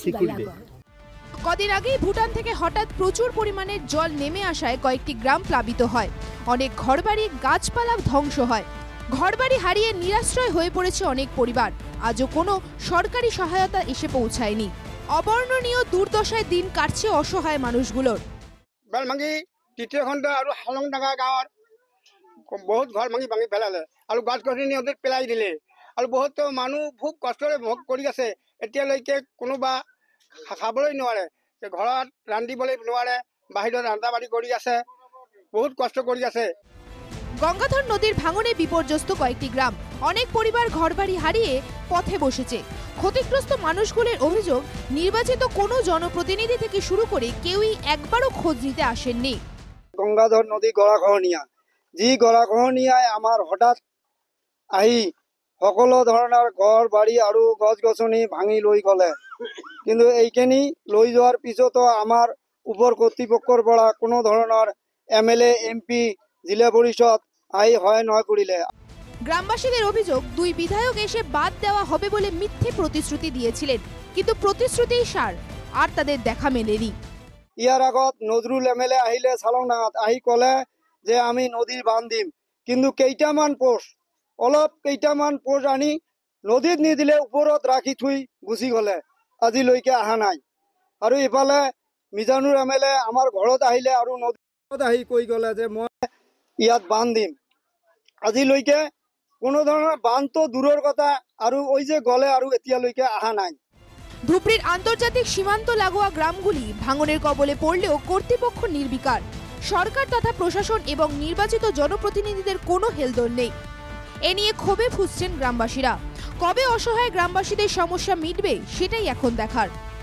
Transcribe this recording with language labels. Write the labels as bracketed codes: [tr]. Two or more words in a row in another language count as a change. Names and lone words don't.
[bn] কদিন আগেই ভুটান থেকে হঠাৎ প্রচুর পরিমাণের জল নেমে আসায় কয়েকটি গ্রাম প্লাবিত হয়। অনেক ঘরবাড়ি গাছপালা ধ্বংস হয়। ঘরবাড়ি হারিয়ে নিরাশ্রয় হয়ে পড়েছে অনেক পরিবার। আজও কোনো সরকারি সহায়তা এসে পৌঁছায়নি। অবর্ণনীয় দুর্দশায় দিন কাটছে অসহায় মানুষগুলোর। [as] বেলভাঙি তৃতীয় খণ্ড আৰু শালনডাঙ্গা গাঁৱৰ বহুত ঘৰ ভাঙি পেলালে আৰু গছ গছনি ওদের পেলাই দিলে আৰু বহুত মানুহ খুব কষ্টৰে ভোগ কৰি আছে। এতিয়ালৈকে কোনোবা খাবলৈ নোৱাৰে, ঘৰত ৰান্ধিবলৈ নোৱাৰে, বাহিৰত ৰান্ধা বাঢ়ি কৰি আছে, বহুত কষ্ট কৰি আছে। [bn] গঙ্গাধর নদীর ভাঙনে বিপর্যস্ত কয়েকটি গ্রাম। অনেক পরিবার ঘরবাড়ি হারিয়ে পথে বসেছে। ক্ষতিগ্রস্ত মানুষগুলোর অভিযোগ, নির্বাচিত কোনো জনপ্রতিনিধি থেকে শুরু করে কেউই একবারও খোঁজ নিতে আসেননি। [as] গঙ্গাধর নদী গৰাখহনীয়া, যি গৰাখহনীয়াই আমাৰ হঠাৎ আহি সকলো ধৰণৰ ঘৰ বাৰী আৰু গছ গছনি ভাঙি লৈ গ'লে। কিন্তু এইখিনি লৈ যোৱাৰ পিছতো আমাৰ ওপৰ কৰ্তৃপক্ষৰ পৰা কোনো ধৰণৰ MLA MP জিলা পরিষদ আই হয় নয় করিলে। [bn] গ্রামবাসীদের অভিযোগ, 2 বিধায়ক এসে বাদ দেওয়া হবে বলে মিথ্যে প্রতিশ্রুতি দিয়েছিলেন, কিন্তু প্রতিশ্রুতিই সার, আর তাদের দেখা মেলেনি। [as] ইয়ার আগত নজরুল MLA আহিলে শালনডাঙ্গাত আহি কলে যে আমি নদীর বান্ধ দিম, কিন্তু কেইটামান পোষ্ট আনি নদীত নিদিলে ওপৰত ৰাখি থৈ গুচি গলে, আজিলৈকে অহা নাই। আৰু ইফালে মিজানুৰ MLA আমাৰ ঘৰত আহিলে আৰু নদীত আহি কৈ গলে যে মই ইয়াত বান্ধ দিম। আজিলৈকে কোনো ধৰণৰ বান্ধ তো দূৰৰ কথা, আৰু ওই যে গলে আৰু এতিয়ালৈকে অহা নাই। [bn] ধুবড়ীর আন্তর্জাতিক সীমান্ত লাগোয়া গ্রামগুলি ভাঙনের কবলে পড়লেও কর্তৃপক্ষ নির্বিকার। সরকার তথা প্রশাসন এবং নির্বাচিত জনপ্রতিনিধিদের কোনো হেলদোল নেই। এ নিয়ে ক্ষোভে ফুঁসছেন গ্রামবাসীরা। কবে অসহায় গ্রামবাসীদের সমস্যা মিটবে সেটাই এখন দেখার।